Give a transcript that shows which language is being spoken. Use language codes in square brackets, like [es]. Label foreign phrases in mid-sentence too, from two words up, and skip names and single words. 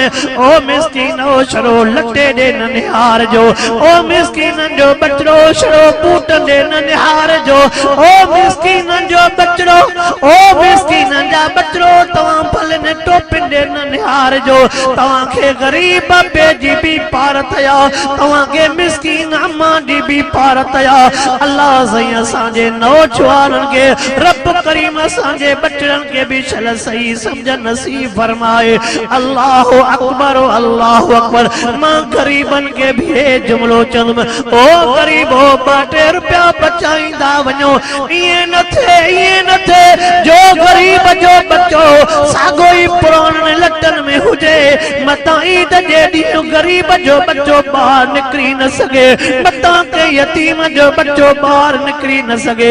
[sd] ओ मिस्कीन, ओ छड़ो लटे ॾे ननिहार जो, ओ मिस्कीन जो बचड़ो छड़ो बूट ॾे ननिहार जो, ओ मिस्कीन जो बचड़ो, ओ मिस्कीन जा बचड़ो तव्हां भले ने टोपिन ॾे ननिहार जो। तव्हांखे ग़रीब अबे जी बि पार थया, तव्हांखे मिस्कीन अम्मा जी बि पार थया। अल्लाह साईं असांजे नौजवाननि खे, रब करीम असांजे बचड़नि खे बि छल सही सम्झ नसीब फरमाए। [ar] الله أكبر، الله أكبر. [sd] मां ग़रीबनि खे बि हे जुमिलो चवंदुमि, ओ ग़रीबो 2-2 रुपया बचाईंदा वञो। ईअं न थिए जो ग़रीब जो बच्चो साॻो ई पुराणनि लटनि में हुजे, मतां ईद जे ॾींहुं ग़रीब जो बच्चो ॿाहिरि निकिरी न सघे, मतां के यतीम जो बच्चो ॿाहिरि निकिरी न सघे।